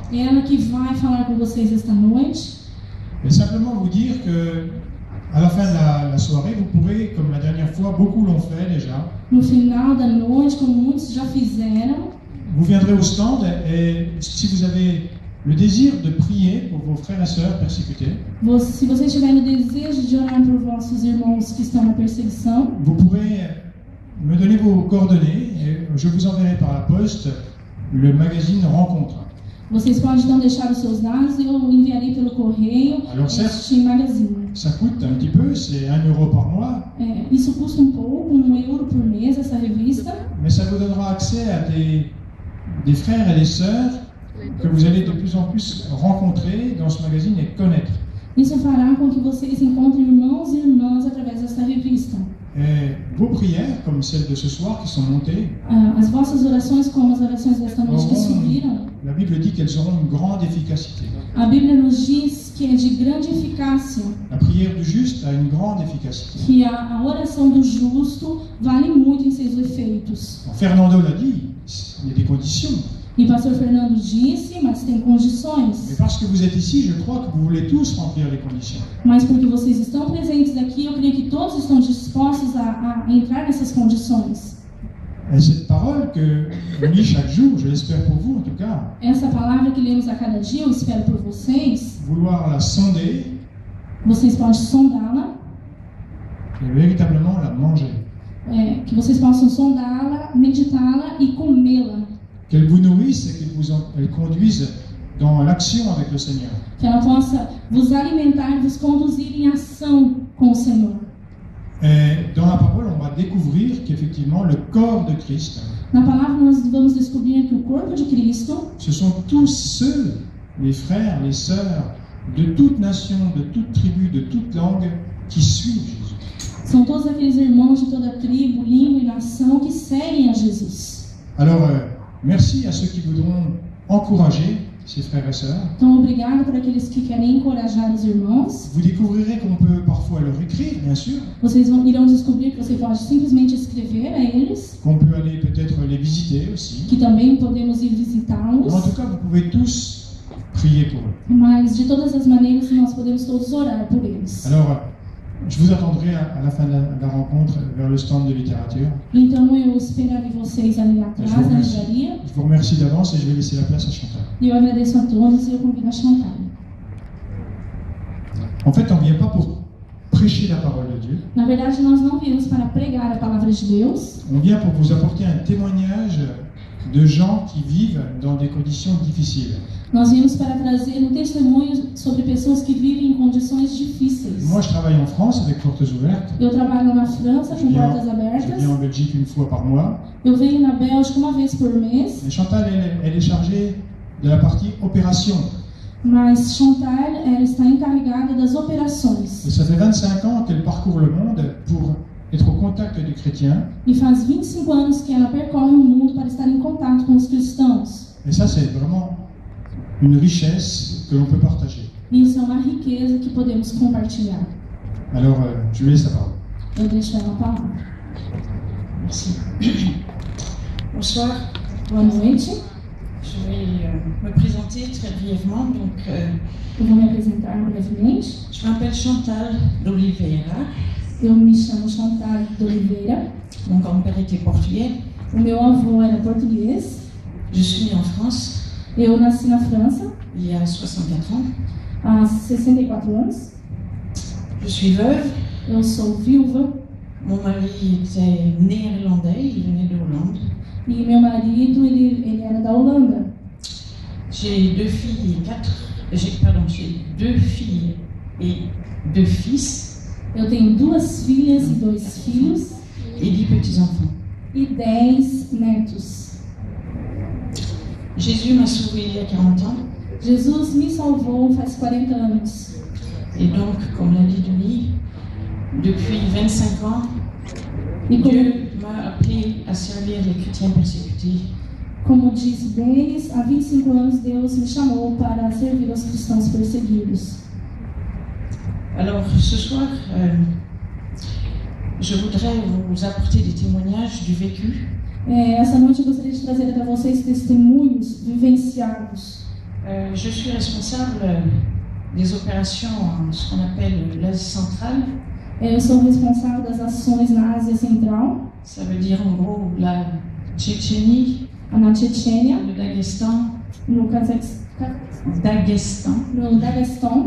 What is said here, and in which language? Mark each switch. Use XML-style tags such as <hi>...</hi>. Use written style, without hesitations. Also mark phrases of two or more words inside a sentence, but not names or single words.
<pt>É ela que vai falar com vocês esta noite.</pt> <fr>Et simplement vous dire que à la fin de la soirée, vous pourrez, comme la dernière fois, beaucoup l'ont fait déjà,</fr> <pt>No final da noite, como muitos já fizeram,</pt> <fr>vous viendrez au stand et si vous avez le désir de prier pour vos frères et sœurs persécutés,</fr> <pt>se vocês tiverem o desejo de orar por vossos irmãos que estão na perseguição,</pt> <fr>vous pourrez me donner vos coordonnées et je vous enverrai par la poste le magazine Rencontre.</fr> <pt>vocês podem então deixar os seus dados e eu enviarei pelo correio este magazine.</pt> <fr>Ça coûte un petit peu, c'est 1 € par mois,</fr> <pt>Isso custa um pouco, €1 por mês, essa revista,</pt> <fr>mais ça vous donnera accès à des frères et des sœurs que vous allez de plus en plus rencontrer dans ce magazine et connaître.</fr> <pt>Isso fará com que vocês encontrem irmãos e irmãs através desta revista.</pt> <fr>Et vos prières, comme celles de ce soir qui sont montées,</fr> <pt>As vossas orações, como as orações desta noite que subiram,</pt> <fr>la Bible dit qu'elles auront une grande efficacité.</fr> <pt>a Bíblia nos diz que é de grande eficácia,</pt> <fr>La prière du juste a une grande efficacité.</fr> <pt>que a oração do justo vale muito em seus efeitos.</pt> <fr>Fernando l'a dit, il y a des conditions.</fr> <pt>E o pastor Fernando disse, mas tem</pt> <fr>Mais</fr> <pt>condições.</pt> <fr>parce que vous êtes ici, je crois que vous voulez tous remplir les conditions.</fr> <pt>Mas porque vocês estão presentes aqui, eu creio que todos estão dispostos a entrar nessas condições.</pt> <fr>Et cette parole que on lit chaque jour, je l'espère pour vous en tout cas,</fr> <pt>Essa palavra que lemos a cada dia, eu espero por vocês,</pt> <fr>vouloir la sonder</fr> <pt>vocês podem sondá-la,</pt> <fr>et véritablement la manger.</fr> <pt>que vocês possam sondá-la, meditá-la e comê-la.</pt> <fr>Qu'elle vous nourrisse et qu'elle conduise dans l'action avec le Seigneur.</fr> <pt>Que ela possa vos alimentar e vos conduzir em ação com o Senhor.</pt> <fr>Et dans la parole, on va découvrir qu'effectivement, le corps de Christ,</fr> <pt>Na palavra nós vamos descobrir que o corpo de Cristo</pt> <fr>ce sont tous ceux, les frères, les sœurs, de toute nation, de toute tribu, de toute langue, qui suivent Jésus.</fr> <pt>são todos aqueles irmãos de toda tribo, língua e nação que seguem a Jesus.</pt> <fr>Alors, merci à ceux qui voudront encourager ces frères et sœurs.</fr> <pt>Então, obrigado por aqueles que querem encorajar os irmãos.</pt> <fr>Vous découvrirez qu'on peut parfois leur écrire, bien sûr,</fr> <pt>Vocês irão descobrir que você pode simplesmente escrever a eles,</pt> <fr>qu'on peut aller peut-être les visiter aussi.</fr> <pt>que também podemos ir</pt> <fr>En</fr> <pt>visitá-los.</pt> <fr>tout cas, vous pouvez tous prier pour eux.</fr> <pt>Mas, de todas as maneiras, nós podemos todos orar por eles.</pt> <fr>Alors, je vous attendrai à la fin de la rencontre vers le stand de littérature.</fr> <pt>Então, eu esperarei vocês ali atrás, na livraria.</pt> <fr>Je vous remercie d'avance et je vais laisser la place à Chantal.</fr> <pt>E eu agradeço a todos e eu convido a Chantal.</pt> <fr>En fait, on ne vient pas pour prêcher la parole de Dieu.</fr> <pt>Na verdade, nós não viemos para pregar a palavra de Deus.</pt> <fr>On vient pour vous apporter un témoignage de gens qui vivent dans des conditions difficiles.</fr> <pt>Nós viemos para trazer um testemunho sobre pessoas que vivem em condições difíceis.</pt> <fr>Moi, je travaille en France avec Portes Ouvertes.</fr> <pt>Eu trabalho na França com portas</pt> <fr>Je</fr> <pt>abertas.</pt> <fr>viens en Belgique une fois par mois.</fr> <pt>Eu venho na Bélgica uma vez por mês.</pt> <fr>Et Chantal, elle est chargée de la partie opération.</fr> <pt>Mas Chantal, ela está encarregada das</pt> <fr>Et</fr> <pt>operações.</pt> <fr>ça fait 25 ans qu'elle parcourt le monde pour être au contact des chrétiens.</fr> <pt>E faz 25 anos que ela percorre o mundo para estar em contato com os cristãos.</pt> <fr>Et ça, c'est vraiment une richesse que l'on peut partager.</fr> <pt>E isso é uma riqueza que podemos compartilhar.</pt> <fr>Alors, je lui laisse la parole.</fr> <pt>Eu deixo ela a palavra.</pt> <fr>Merci. Bonsoir.</fr> <pt>Boa noite.</pt> <fr>Je vais me présenter très brièvement. Donc,</fr> <pt>Eu vou me apresentar brevemente.</pt> <fr>je m'appelle Chantal d'Oliveira.</fr> <pt>Eu me chamo Chantal de Oliveira.</pt> <fr>Mon grand-père était portugais.</fr> <pt>O meu avô era português.</pt> <fr>Je suis née en France</fr> <pt>Eu nasci na França</pt> <fr>il y a 64 ans.</fr> <pt>há 64 anos.</pt> <fr>Je suis veuve.</fr> <pt>Eu sou viúva</pt> <fr>Mon mari était néerlandais, il venait de Hollande.</fr> <pt>e meu marido ele era da Holanda.</pt> <fr>J'ai deux filles et j'ai deux filles et deux fils</fr> <pt>Eu tenho 2 filhas e 2 filhos</pt> <fr>et 10 petits-enfants.</fr> <pt>e 10 netos.</pt> <fr>Jésus m'a sauvée il y a 40 ans.</fr> <pt>Jesus me salvou faz 40 anos.</pt> <fr>Et donc, comme l'a dit Denis, depuis 25 ans,</fr> <pt>E</pt> <fr>Dieu m'a appelé à servir les chrétiens persécutés.</fr> <pt>como disse Denis, há 25 anos Deus me chamou para servir aos cristãos perseguidos.</pt> <fr>Alors, ce soir, je voudrais vous apporter des témoignages du vécu.</fr> <pt>Essa noite eu gostaria de trazer para vocês testemunhos vivenciados.</pt> <fr>Je suis responsable des opérations en ce qu'on appelle l'Asie centrale.</fr> <pt>Eu sou responsável das ações na Ásia Central,</pt> <fr>Ça veut dire en gros la Tchétchénie,</fr> <pt>na Tchétchênia,</pt> <fr>le Daghestan,</fr> <pt>no Daguestan,</pt>